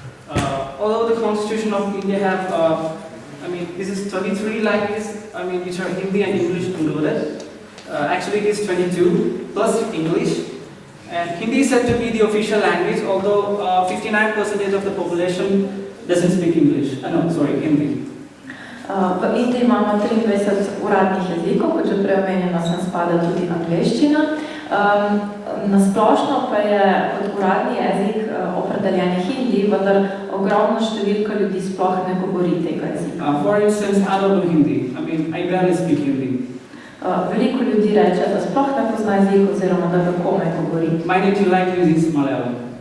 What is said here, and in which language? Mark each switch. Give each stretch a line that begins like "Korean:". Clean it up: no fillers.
English: Although the Constitution of India have, this is 23 languages, which are Hindi and English included. Actually, it is 22 plus English. And Hindi is said to be the official language, although 59% of the population doesn't speak English. Hindi.
Slovenian: V Indiji imamo 23 uradnih jezikov, kot že prej omenjeno sem spada tudi angleščina. Nasplošno pa je kot uradni jezik opredeljen hindi, vendar ogromna številka ljudi sploh ne govori tega jezika.
English: For instance, I don't know Hindi. I mean, I barely speak Hindi.
Slovenian: Veliko ljudi reče, da sploh ne pozna jezik oziroma da ga komaj govori.
English: My native language is Malayalam.